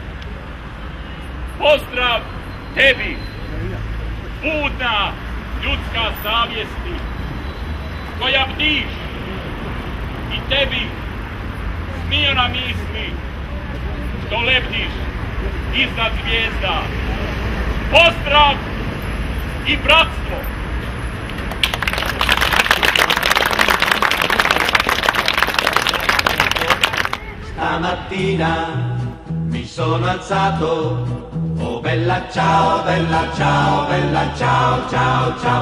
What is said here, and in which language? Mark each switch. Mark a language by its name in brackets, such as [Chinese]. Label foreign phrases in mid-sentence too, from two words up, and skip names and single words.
[Croatian] Pozdrav tebi, budna ljudska savjesti, koja bdiš, i tebi, smijena misli, što lebdiš iznad zvijezda. Pozdrav i bratstvo! [Italian] Stamattina mi sono alzato, oh bella ciao, bella ciao, bella ciao, ciao, ciao.